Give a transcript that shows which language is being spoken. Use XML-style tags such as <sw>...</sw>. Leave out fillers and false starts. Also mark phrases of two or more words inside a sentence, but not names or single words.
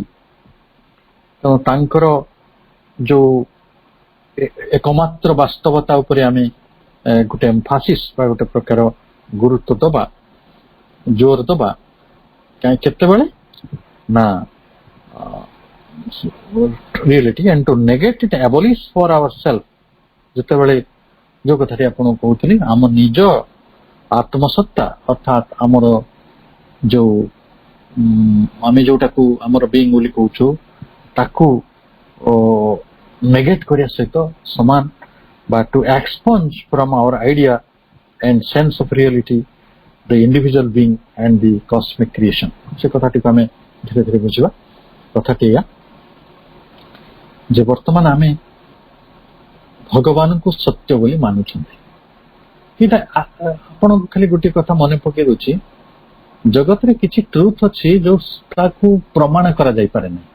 <or>ତାଙ୍କର ଯୋଉ ଏକମାତ୍ର ବାସ୍ତବତା ଉପରେ ଆମେ ଗୋଟେ ଏମ୍ଫାସିସ୍ ବା ଗୋଟେ ପ୍ରକାର ଗୁରୁତ୍ୱ ଦବା, ଜୋର ଦବା। କେତେବେଳେ ନା ରିଅଲିଟି,</or> <en>and to negate it, abolish for ourselves,</en> <or>ଯେତେବେଳେ ଯୋଉ କଥାଟି ଆପଣଙ୍କୁ କହୁଥିଲି, ଆମ ନିଜ ଆତ୍ମସତ୍ତା ଅର୍ଥାତ୍ ଆମର ଯୋଉ ଆମେ ଯୋଉଟାକୁ ଆମର ବିଇଂ ବୋଲି କହୁଛୁ, ତାକୁ ନେଗେଟ କରିବା ସହିତ ସମାନ, ବା</or> <en>to expunge from our idea and sense of reality the individual being and the cosmic creation।</en> <or>ସେ କଥାଟିକୁ ଆମେ ଧୀରେ ଧୀରେ ବୁଝିବା। କଥାଟି ଏଇଆ ଯେ ବର୍ତ୍ତମାନ ଆମେ ଭଗବାନଙ୍କୁ ସତ୍ୟ ବୋଲି ମାନୁଛନ୍ତି। ଏଇଟା ଆପଣଙ୍କୁ ଖାଲି ଗୋଟିଏ କଥା ମନେ ପକେଇ ଦଉଛି, ଜଗତରେ କିଛି ଟ୍ରୁଥ ଅଛି ଯୋଉ ତାକୁ ପ୍ରମାଣ କରାଯାଇପାରେ ନାହିଁ।</or>